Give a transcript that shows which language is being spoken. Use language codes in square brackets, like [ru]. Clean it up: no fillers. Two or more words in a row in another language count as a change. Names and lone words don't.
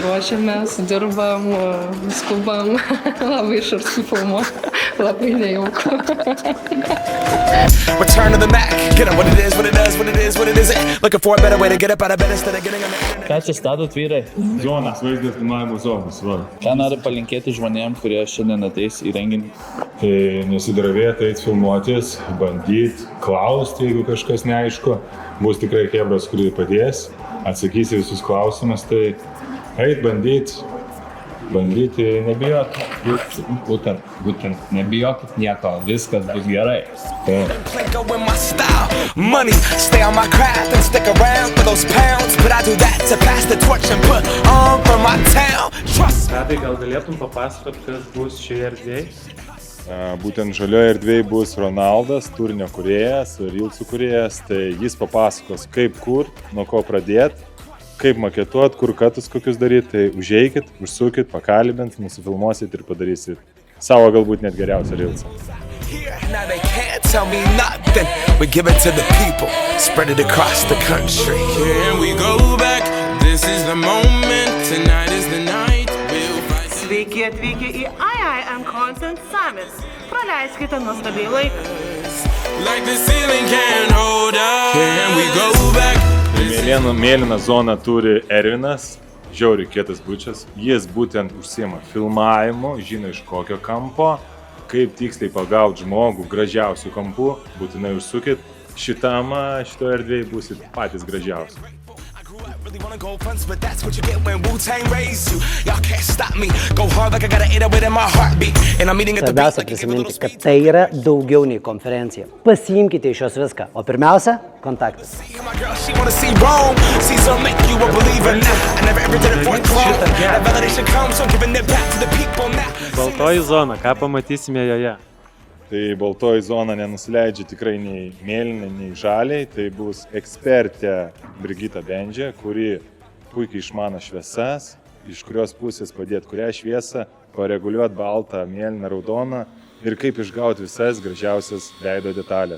[lt] ruošiamės, dirbam, skubam, labai iš arti filmuoti, labai nejauku. [en] Return to the Mac, get up what it is, what it does, what it is, what it isn't. Looking for a better way to get up out of bed instead of getting on the internet. [lt] Ką čia statot, vyrai? Zonas, vaizdas filmavimo zonas, va. Ką nori palinkėti žmonėm, kurie šiandien ateis į renginį? Tai nesidravėti, eit filmuotis, bandyti, klausti, jeigu kažkas neaišku. Bus tikrai chebras, kurį padės, atsakysi visus klausimus, tai eit bandyti, nebijoti. Būtent, nebijokit nieko, viskas bus gerai. [en] Plinko in my style, money, stay on my craft and stick around for those pounds. But I do that to pass the torch and put on for my town. Trust me. [lt] Tadai, gal galėtum papasakot, kas bus šioje erdvėje? Būtent žalioje erdvėje bus Ronaldas, turinio kūrėjas, Reelsų kūrėjas, tai jis papasakos, kaip kur, nuo ko pradėti, kaip maketuot, kur katus kokius daryti, tai užeikit, užsukit, pakalbint, nusifilmuosit ir padarysit savo galbūt net geriausią Reelsą. [en] Now they can't tell me nothing. We give it to the people, spread it across the country. Here we go back, this is the moment, tonight is the night. [lt] Sveiki atvykę į IIM Content Summit. Praleiskite nuostabiai laiką. [en] Like the ceiling can't hold us. Here we go back. [lt] Mėlyną zoną turi Ervinas, žiauriai kietas bučias. Jis būtent užsiema filmavimu, žino iš kokio kampo, kaip tiksliai pagauti žmogų gražiausių kampų. Būtinai užsukit. Šitoje erdvėje būsit patys gražiausi. [en] Really wanna go fronts, but that's what you get when Wu-Tang raised you. Y'all can't stop me. Go hard like I gotta eat it with my heartbeat. And I'm eating at the beat [lt] Svarbiausia prisiminti, kad tai yra daugiau nei konferencija. Pasiimkite iš jos viską, o pirmiausia – kontaktas. [en] My girl, she wanna see Rome. Caesar make you a believer now. I never ever did it for a clone. That validation comes, so giving it back to the people now. [lt] Baltoji zona, ką pamatysime joje? Tai baltoji zona nenusileidžia tikrai nei mėlynai, nei žaliai. Tai bus ekspertė Brigita Bendžė, kuri puikiai išmano šviesas, iš kurios pusės padėti kurią šviesą, pareguliuoti baltą, mėlyną, raudoną ir kaip išgauti visas gražiausias veido detalės.